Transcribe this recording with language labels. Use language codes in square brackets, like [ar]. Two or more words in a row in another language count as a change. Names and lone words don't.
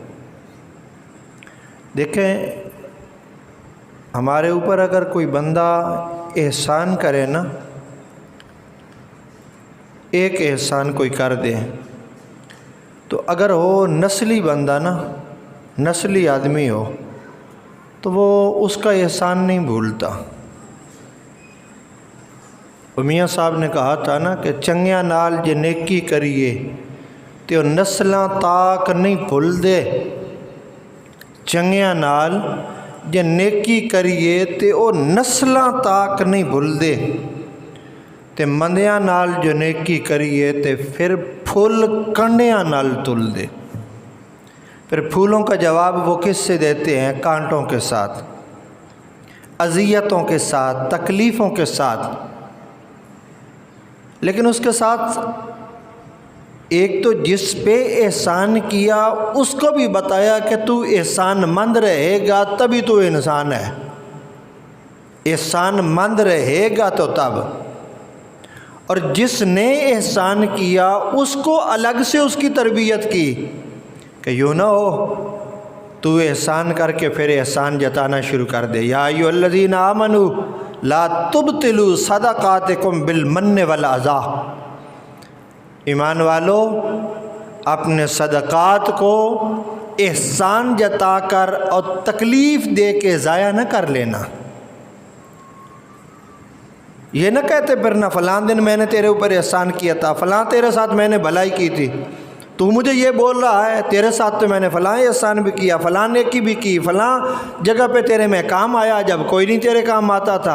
[ur] دیکھیں، ہمارے اوپر اگر کوئی بندہ احسان کرے نا، ایک احسان کوئی کر دے تو اگر ہو نسلی بندہ نا، نسلی آدمی ہو تو وہ اس کا احسان نہیں بھولتا۔ میاں صاحب نے کہا تھا نا کہ [pa] چنگیاں نال جے نیکی کریے تے وہ نسلاں تاک نہیں بھول دے، چنگیاں نال جے نیکی کریے تے وہ نسلاں تاک نہیں بھول دے، تے مندیاں نال جو نیکی کریے تے پھر پھول کنڈیاں نال تل دے۔ [ur] پھر پھولوں کا جواب وہ کس سے دیتے ہیں؟ کانٹوں کے ساتھ، اذیتوں کے ساتھ، تکلیفوں کے ساتھ۔ لیکن اس کے ساتھ ایک تو جس پہ احسان کیا اس کو بھی بتایا کہ تو احسان مند رہے گا تبھی تو انسان ہے، احسان مند رہے گا تو تب۔ اور جس نے احسان کیا اس کو الگ سے اس کی تربیت کی کہ یوں نہ ہو تو احسان کر کے پھر احسان جتانا شروع کر دے۔ [ar] یا ایھا الذین آمنوا لا تبطلوا صدقاتکم بالمن والاذی، [ur] ایمان والو اپنے صدقات کو احسان جتا کر اور تکلیف دے کے ضائع نہ کر لینا۔ یہ نہ کہتے پھر نہ فلاں دن میں نے تیرے اوپر احسان کیا تھا، فلاں تیرے ساتھ میں نے بھلائی کی تھی، تو مجھے یہ بول رہا ہے تیرے ساتھ تو میں نے فلاں احسان بھی کیا، فلاں نیکی بھی کی، فلاں جگہ پہ تیرے میں کام آیا جب کوئی نہیں تیرے کام آتا تھا۔